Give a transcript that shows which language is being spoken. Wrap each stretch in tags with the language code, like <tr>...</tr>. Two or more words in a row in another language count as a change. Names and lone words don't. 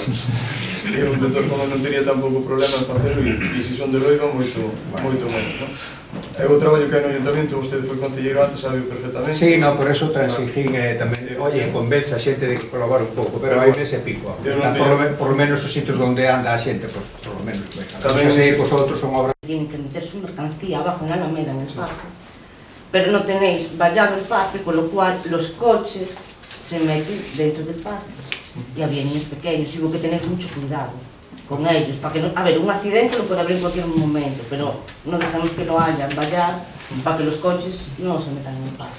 <gl>Eu, de todos modos, non teria tampouco problema en facelo e se son de Loiva, moito menos, non? É o traballo que hai no Ayuntamento, vostede foi concelleiro antes, sabe perfectamente. Sí, no, por eso transigín tamén, oye, convence a xente de que colabore un pouco, pero hai nese pico.</gl> <es>Por lo menos</es> <gl>os sitios onde anda a xente,</gl> <es>por lo menos.</es> <gl>Tamén sei que os outros son obras.</gl> <es>Tienen que meter su mercancía abajo en la alameda, en el parque. Pero no tenéis vallado el parque, con lo cual los coches se meten dentro del parque. Y había niños pequeños, y hubo que tener mucho cuidado con ellos, para que no, a ver, un accidente lo puede haber en cualquier momento, pero no dejemos que lo haya, vallar, para que los coches no se metan en el parque.</es>